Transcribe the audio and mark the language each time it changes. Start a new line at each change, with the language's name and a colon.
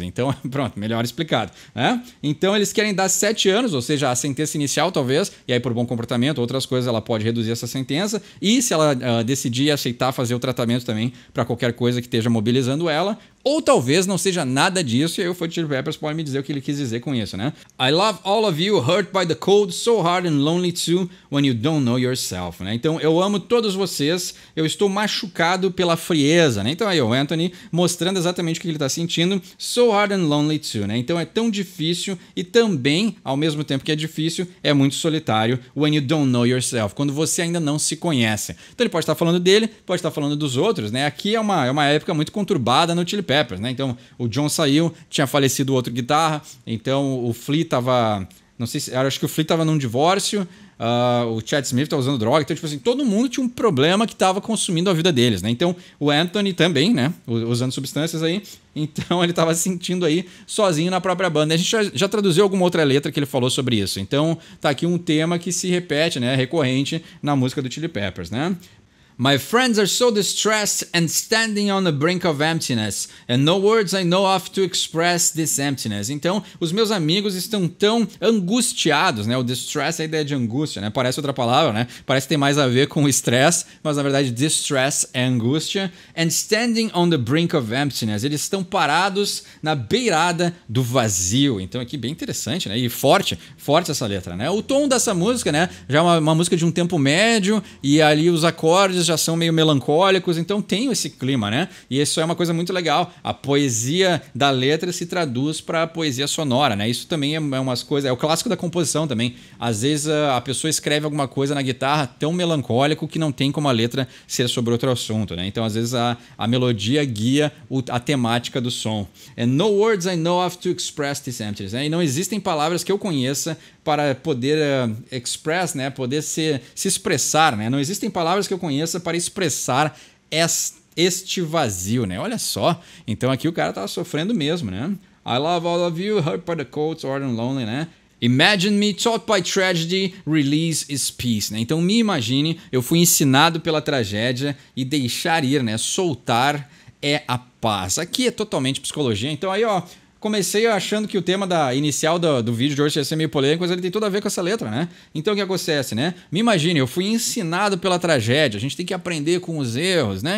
Portuguese: Então, pronto, melhor explicado, né? Então, eles querem dar 7 anos, ou seja, a sentença inicial, talvez, e aí por bom comportamento, outras coisas, ela pode reduzir essa sentença, e se ela decidir aceitar fazer o tratamento também para qualquer coisa que esteja mobilizando ela, ou talvez não seja nada disso, e aí o fã de Chili Peppers pode me dizer o que ele quis dizer com isso, né?
English: I love all of you, hurt by the cold, so hard and lonely too, when you don't know yourself, né?
Portuguese: Então, eu amo todos vocês, eu estou machucado pela frieza, né? Então aí o Anthony mostrando exatamente o que ele está sentindo,
English: so hard and lonely too,
Portuguese: né? Então é tão difícil e também, ao mesmo tempo que é difícil, é muito solitário,
English: when you don't know yourself,
Portuguese: quando você ainda não se conhece. Então ele pode estar falando dele, pode estar falando dos outros, né? Aqui é uma época muito conturbada no Chili Peppers, né? Então o John saiu, tinha falecido o outro guitarra, então o Flea tava, não sei se, acho que o Flea tava num divórcio, o Chad Smith tá usando droga, então tipo assim, todo mundo tinha um problema que tava consumindo a vida deles, né? Então o Anthony também, né? Usando substâncias aí, então ele tava se sentindo aí sozinho na própria banda. A gente já traduziu alguma outra letra que ele falou sobre isso, então tá aqui um tema que se repete, né? Recorrente na música do Chili Peppers, né?
English: My friends are so distressed and standing on the brink of emptiness, and no words I know of to express this emptiness.
Portuguese: Então, os meus amigos estão tão angustiados, né? O distress é a ideia de angústia, né? Parece outra palavra, né? Parece que tem mais a ver com estresse, mas na verdade distress é angústia.
English: And standing on the brink of emptiness.
Portuguese: Eles estão parados na beirada do vazio. Então, aqui bem interessante, né? E forte essa letra, né? O tom dessa música, né? Já é uma música de um tempo médio e ali os acordes já são meio melancólicos, então tem esse clima, né? E isso é uma coisa muito legal. A poesia da letra se traduz para a poesia sonora, né? Isso também é umas coisas, é o clássico da composição também. Às vezes a pessoa escreve alguma coisa na guitarra tão melancólico que não tem como a letra ser sobre outro assunto, né? Então às vezes a melodia guia a temática do som.
English: And no words I know of to express this emptiness.
Portuguese: Né? E não existem palavras que eu conheça para poder express, né? Poder se expressar, né? Não existem palavras que eu conheça para expressar este vazio, né? Olha só. Então aqui o cara tava sofrendo mesmo, né?
English: I love all of you, hurt by the cold, sore and lonely, né? Imagine me taught by tragedy, release is peace, né?
Portuguese: Então me imagine, eu fui ensinado pela tragédia e deixar ir, né? Soltar é a paz. Aqui é totalmente psicologia. Então aí, ó, comecei achando que o tema inicial do vídeo de hoje ia ser meio polêmico, mas ele tem tudo a ver com essa letra, né? Então o que acontece, né? Me imagine, eu fui ensinado pela tragédia, a gente tem que aprender com os erros, né?